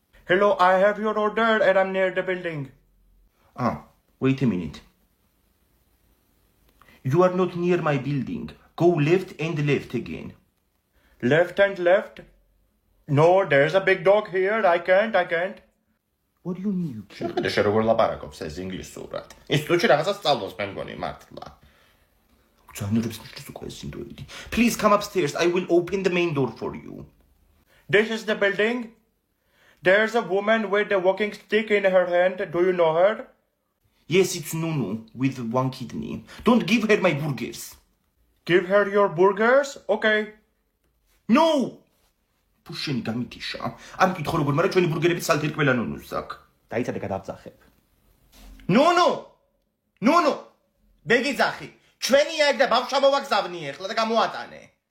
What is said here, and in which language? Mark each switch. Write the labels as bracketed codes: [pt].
[en] Hello, I have your order and I'm near the building. Wait a minute. You are not near my building. Go left and left again. Left and left? No, there's a big dog here. I can't. What do you mean you can't? [ka] შეხედე შე როგორ ლაპარაკობს ეს ინგლისურად. ინსტიტუტში რაღაცა სწავლობს მე მგონი მართლა. Жанрებს მიშლის უკვე ეს ინდოელი. [en] Please come upstairs. I will open the main door for you. This is the building. There's a woman with a walking stick in her hand. Do you know her? Yes, it's Nunu with one kidney. Don't give her my burgers. Give her your burgers? Okay. No! [ka] Pusheni გამიტიშა. არ მკითხო როგორ, მაგრამ ჩვენი ბურგერები სალთი ყველა ნუნუს აქვს. დაიცადე გადავძახებ. ნუნუ! ბეგიძახი. ჩვენია ეგ და ბავშვა მოვაგზავნი ახლა და გამოატანე.